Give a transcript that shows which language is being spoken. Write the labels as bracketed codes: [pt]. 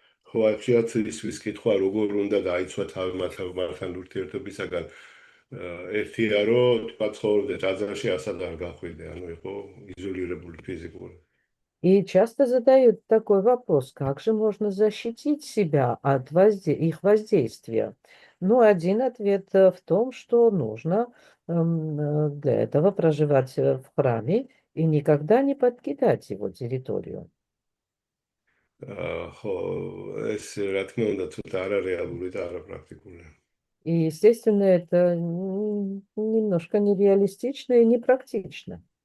[ka] ხო, აი ხშირად ისვის კითხვა როგორ უნდა დაიცვა თავი მათთან ურთიერთობისაგან. ერთია რომ თქვა ცხოვრობდე ტაძარში ასად არ გახვიდე, ანუ იყო იზოლირებული ფიზიკური. [ru] И часто задают такой вопрос, как же можно защитить себя от их воздействия? Ну, один ответ в том, что нужно для этого проживать в храме и никогда не подкидать его территорию. [ka] ხო, ეს რა თქმა უნდა ცოტა არარეალური და არაპრაქტიკულია. [ru] И, естественно, это немножко нереалистично и непрактично.